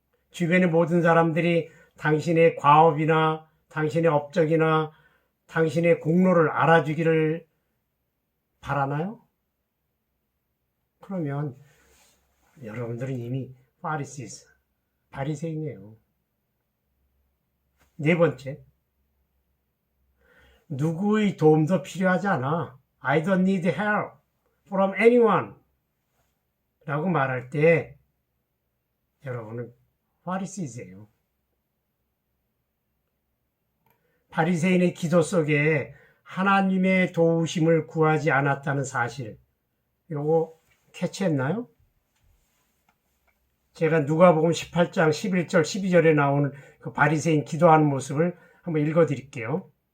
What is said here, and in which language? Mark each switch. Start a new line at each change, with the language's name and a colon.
Korean: 주변의 모든 사람들이 당신의 과업이나 당신의 업적이나 당신의 공로를 알아주기를 바라나요? 그러면 여러분들은 이미 바리새인이에요. 네 번째, 누구의 도움도 필요하지 않아.
English: I don't need help from anyone
Korean: 라고 말할 때 여러분은 파리새인이에요. 바리새인의 기도 속에 하나님의 도우심을 구하지 않았다는 사실, 요거 캐치했나요? 제가 누가복음 18장 11절 12절에 나오는 그 바리새인 기도하는 모습을 한번 읽어드릴게요.